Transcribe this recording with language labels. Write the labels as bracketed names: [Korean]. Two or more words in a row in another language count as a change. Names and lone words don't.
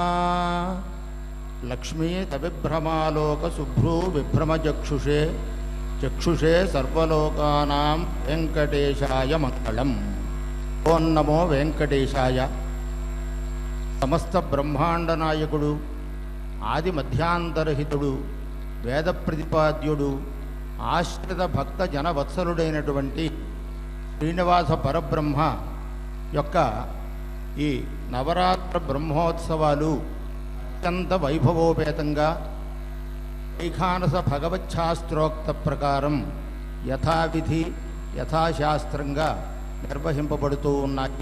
[Sanskrit] लक्ष्मीतविभ्रमालोकशुभ्रू विभ्रमचक्षुषे चक्षुषे सर्वलोकानां वेङ्कटेशाय मङ्गलम्। ओं नमो वेङ्कटेशाय। समस्त ब्रह्मांड [Telugu] नायकुడు ఆది మధ్యాంతరహితుడు వేద ప్రతిపాద్యుడు ఆశ్రిత భక్త జనవత్సలుడైనటువంటి శ్రీనివాస పరబ్రహ్మ యొక్క ఈ నవరాత్ర బ్రహ్మోత్సవాలు అత్యంత వైభవోపేతంగా వైఖానస భగవచ్ఛాస్త్రోక్త ప్రకారం యథావిధి యథాశాస్త్రంగా నిర్వహింపబడుతూ ఉన్నాయి.